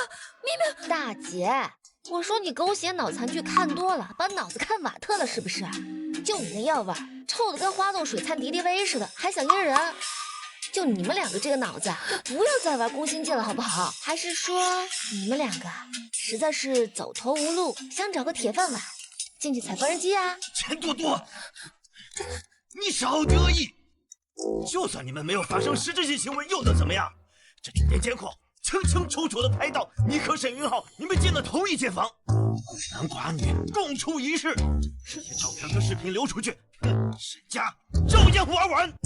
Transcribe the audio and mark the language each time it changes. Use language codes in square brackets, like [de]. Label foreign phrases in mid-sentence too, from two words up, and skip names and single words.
[zh] 明明大姐，我说你狗血脑残剧看多了，把脑子看瓦特了是不是？就你那药味，臭的跟花露水掺敌敌畏似的，还想阴人？就你们两个这个脑子，就不要再玩攻心计了好不好？还是说你们两个實在是走投無路，想找個鐵飯碗進去踩缝紉機啊？錢多多，你少得意！就算你們沒有發生實質性行為，又能怎麼樣？這酒店監控清清楚楚的拍到你和沈雲浩你們進了同一間房，孤男寡女共處一室，這些照片和視頻流出去，沈家照樣不玩完。